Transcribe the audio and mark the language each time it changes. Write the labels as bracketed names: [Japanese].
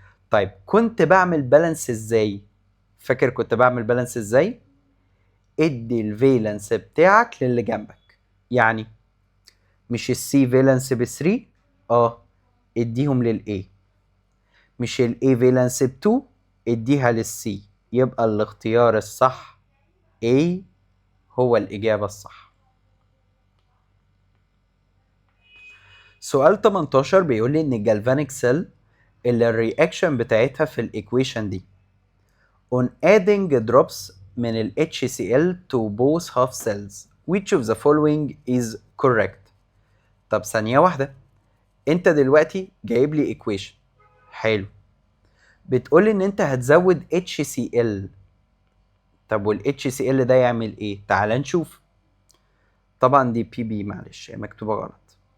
[Arabic] طيب كنت بعمل بالانس ازاي؟ فاكر كنت بعمل بالانس ازاي؟ ادي الفالنس بتاعك للي جنبك، يعني مش السي فالنس ب 3، اديهم للاي، مش الاي فالنس ب 2، اديها للسي، يبقى الاختيار الصح A هو الإجابة الصح. سؤال 18 بيقول لي ان الجالفانيك سيل اللي الرياكشن بتاعتها في الايكويشن دي [English] on adding drops [Arabic] من ال [English] HCl to both half cells. Which of the following is correct؟ [Arabic] طب ثانية واحدة، انت دلوقتي جايب لي equation حلو، بتقولي ان انت هتزود HCl. طب وال HCl ده يعمل ايه؟ تعال نشوف. طبعا دي بي بي، معلش هي مكتوبة غلط.